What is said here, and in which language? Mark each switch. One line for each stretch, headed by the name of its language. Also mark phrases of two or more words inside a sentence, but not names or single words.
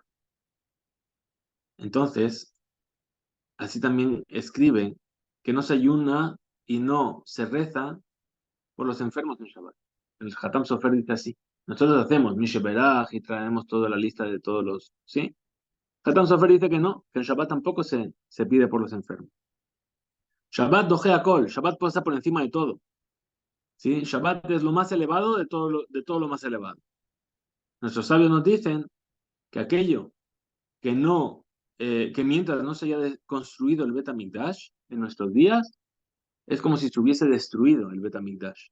Spanish: Entonces, así también escribe que no se ayuna y no se reza por los enfermos en Shabbat. El Hatam Sofer dice así. Nosotros hacemos Misheberach y traemos toda la lista de todos los... ¿Sí? Hatam Sofer dice que no, que en Shabbat tampoco se pide por los enfermos.
Hebrew: שבת דוחה כל,
Spanish: Shabbat puede estar por encima de todo. ¿Sí? Shabbat es lo más elevado de todo lo más elevado. Nuestros sabios nos dicen que aquello que no, que mientras no se haya construido el Bet HaMikdash en nuestros días, es como si se hubiese destruido el Bet HaMikdash.